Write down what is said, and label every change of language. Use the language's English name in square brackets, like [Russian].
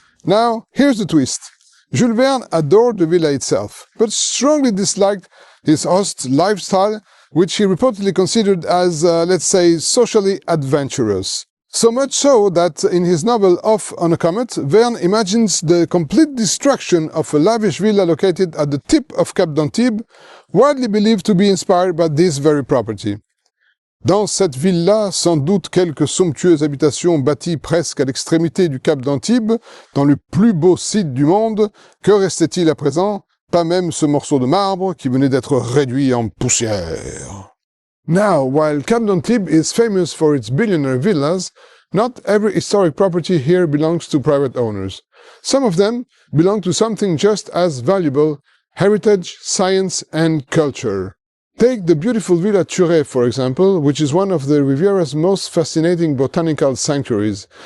[English] Now, here's the twist. Jules Verne adored the villa itself, but strongly disliked his host's lifestyle, which he reportedly considered as, let's say, socially adventurous. So much so that in his novel Off on a Comet, Verne imagines the complete destruction of a lavish villa located at the tip of Cap d'Antibes, widely believed to be inspired by this very property. [French] Dans cette ville-là, sans doute quelques somptueuses habitations bâties presque à l'extrémité du Cap d'Antibes, dans le plus beau site du monde, que restait-il à présent? Pas même ce morceau de marbre qui venait d'être réduit en poussière. [English] Now, while Cap d'Antibes is famous for its billionaire villas, not every historic property here belongs to private owners. Some of them belong to something just as valuable: heritage, science, and culture. Take the beautiful Villa Thurey, for example, which is one of the Riviera's most fascinating botanical sanctuaries.